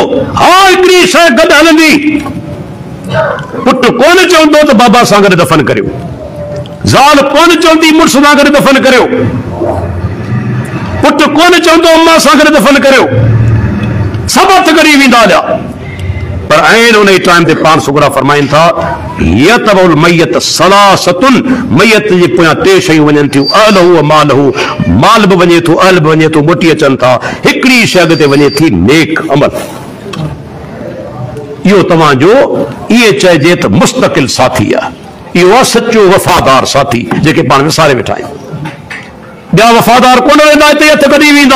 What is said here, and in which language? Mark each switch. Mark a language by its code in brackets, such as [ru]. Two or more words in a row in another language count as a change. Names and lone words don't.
[sd] हा हिकिड़ी शइ गॾु हलंदी, पुटु कोन चवंदो त बाबा सां गॾु दफ़न करियो, ज़ाल कोन चवंदी मुड़ुस सां गॾु दफ़न करियो, पुटु कोन चवंदो अम्मा सां गॾु दफ़न करियो, सभु हथ करी वेंदा हलिया। पर आहिनि उन टाइम ते पान सुगरा फरमाइनि था [ar] يتبع الميت ثلاثة, [sd] मय्यत जे पोयां टे शयूं वञनि थियूं, [ar] أهله و ماله, [sd] माल बि वञे थो, अहल बि वञे थो, मोटी अचनि था। हिकिड़ी शइ अॻिते वञे थी नेक अमल। इहो तव्हांजो इहे चइजे त मुस्तक़िल साथी आहे, इहो आहे सचो वफ़ादार साथी जेके पाण विसारे वेठा आहियूं। ॿिया वफ़ादार कोन वेंदा, हिते हथ कढी वेंदा।